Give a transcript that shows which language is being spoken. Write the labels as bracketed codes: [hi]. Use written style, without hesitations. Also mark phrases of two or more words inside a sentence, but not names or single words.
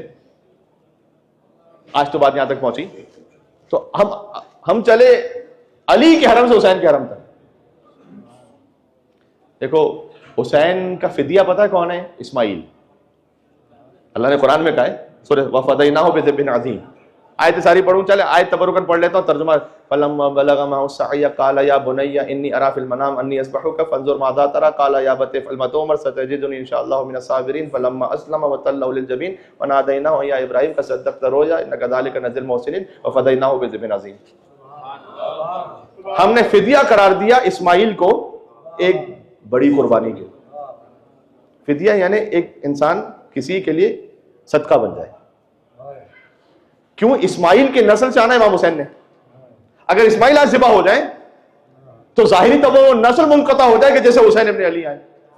[ur] آج تو بات یہاں تک پہنچی، تو ہم چلے علی کے حرم سے حسین کے حرم تک. دیکھو حسین کا فدیہ پتا ہے کون ہے? इस्माइल। اللہ نے قرآن میں کہا ہے سورہ [ar] وفديناه بذبح عظيم. [ur] آیت ساری پڑھوں، چلے آیت تبرکاً پڑھ لیتا ہوں, तर्जुमा। [ar] فلما بلغ معه السعي قال يا بني إني أرى في المنام أني أذبحك فانظر ماذا ترى قال يا أبت افعل ما تؤمر ستجدني إن شاء الله من الصابرين. فلما أسلما وتله للجبين وناديناه يا إبراهيم قد صدقت الرؤيا إنا كذلك نجزي المحسنين وفديناه بذبح عظيم. [ur] ہم نے فدیہ قرار دیا اسماعیل کو ایک بڑی قربانی کے. فدیہ یعنی ایک انسان کسی کے لیے صدقہ بن جائے. क्यों? اسماعیل کے نسل سے آنا امام حسین نے۔ اگر اسماعیل آج ذبح ہو جائے تو ظاہری تب وہ نسل منقطع ہو جائے کہ جیسے حسین ابن علی آئے.